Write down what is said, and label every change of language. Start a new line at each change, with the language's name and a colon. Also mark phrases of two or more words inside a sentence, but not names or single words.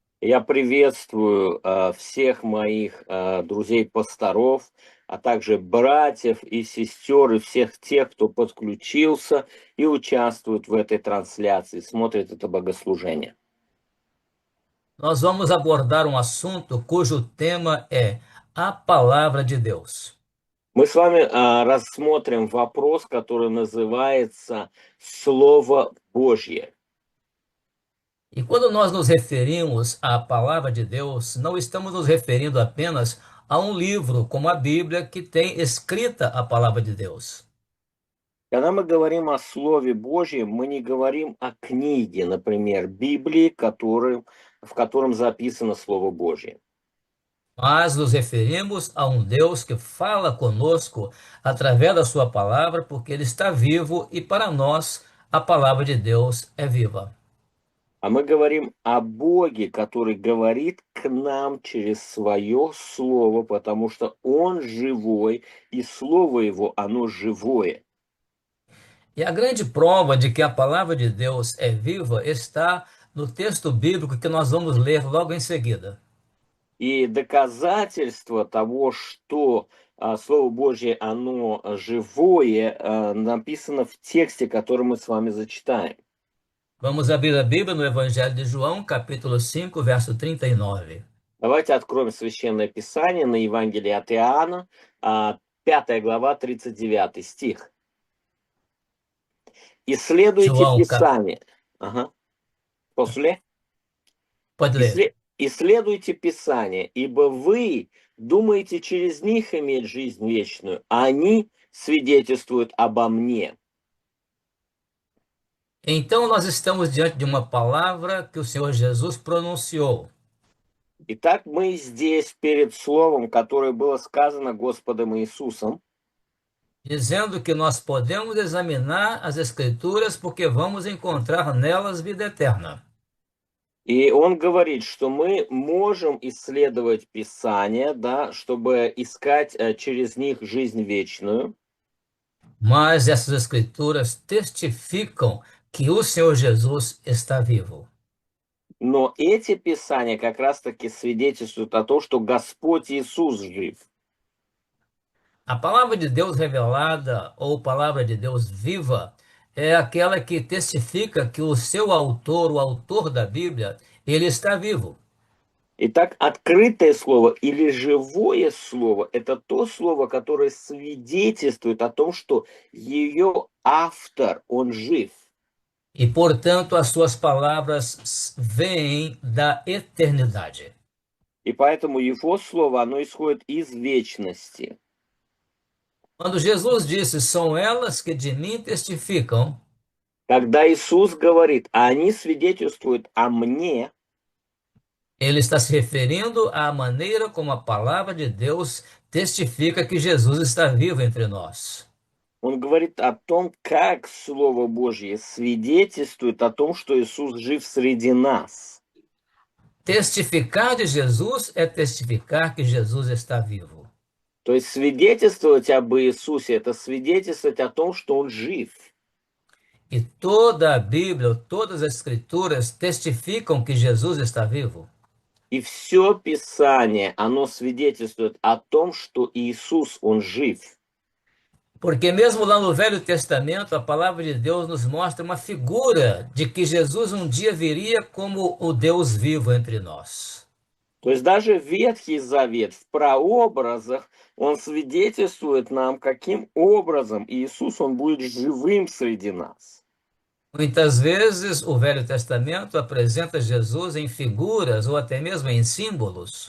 Russian: Я приветствую всех моих друзей-пасторов, а также братьев и сестер, и всех тех, кто подключился и участвует в этой трансляции, смотрит это богослужение.
Portuguese: Nós vamos abordar um assunto cujo tema é a palavra de Deus.
Russian: Мы с вами рассмотрим вопрос, который называется «Слово Божье».
Portuguese: E quando nós nos referimos à palavra de Deus, não estamos nos referindo apenas a um livro como a Bíblia que tem escrita a palavra de Deus.
Russian: Когда мы говорим о Слове Божьем, мы не говорим о книге, например, Библии, в котором записано Слово Божье.
Portuguese: Mas nos referimos a um Deus que fala conosco através da sua palavra, porque ele está vivo e para nós a palavra de Deus é viva.
Russian: А мы говорим о Боге, который говорит к нам через свое Слово, потому что Он живой, и Слово Его, оно живое.
Portuguese: E a grande prova de que a palavra de Deus é viva está no texto bíblico que nós vamos ler logo em seguida.
Russian: И доказательство того, что Слово Божье, оно живое, написано в тексте, который мы с вами зачитаем.
Portuguese: Vamos abrir a Bíblia no Evangelho de João, capítulo 5, verso 39.
Russian: Давайте откроем Священное Писание на Евангелие от Иоанна, 5 глава, 39 стих. Исследуйте João, Писание. Ага. После.
Portuguese: pode ler.
Russian: Исследуйте Писание, ибо вы думаете через них иметь жизнь вечную, а они свидетельствуют обо мне.
Portuguese: Então nós estamos diante de uma palavra que o Senhor Jesus pronunciou.
Russian: Итак, мы здесь перед словом, которое было сказано Господом Иисусом,
Portuguese: Dizendo que nós podemos examinar as Escrituras porque vamos encontrar nelas vida eterna.
Russian: и он говорит, что мы можем исследовать Писание, да, чтобы искать через них жизнь вечную.
Portuguese: Mas essas Escrituras testificam que o Senhor Jesus está vivo.
Russian: Но эти Писания как раз-таки свидетельствуют о том, что Господь Иисус жив.
Portuguese: A palavra de Deus revelada ou palavra de Deus viva é aquela que testifica que o seu autor, o autor da Bíblia, ele está vivo.
Russian: Итак, открытое слово или живое слово– это то слово, которое свидетельствует о том, что ее автор, он жив.
Portuguese: E, portanto, as suas palavras vêm da eternidade.
Russian: И поэтому его слово, оно исходит из вечности.
Portuguese: Quando Jesus disse, são elas que de mim testificam,
Russian: Когда Иисус говорит, а они свидетельствуют о мне,
Portuguese: ele está se referindo à maneira como a palavra de Deus testifica que Jesus está vivo entre nós.
Russian: он говорит о том, как Слово Божье свидетельствует о том, что Иисус жив среди нас.
Portuguese: Testificar de Jesus é testificar que Jesus está vivo.
Russian: То есть свидетельствовать об Иисусе– это свидетельствовать о том, что Он жив.
Portuguese: E toda a Bíblia, todas as Escrituras testificam que Jesus está vivo.
Russian: И все Писание, оно свидетельствует о том, что Иисус, Он жив.
Portuguese: Porque mesmo lá no Velho Testamento, a palavra de Deus nos mostra uma figura de que Jesus um dia viria como o Deus vivo entre nós.
Russian: То есть даже Ветхий Завет в прообразах, он свидетельствует нам, каким образом Иисус, Он будет живым среди нас.
Portuguese: Muitas vezes o Velho Testamento apresenta Jesus em figuras ou até mesmo em símbolos.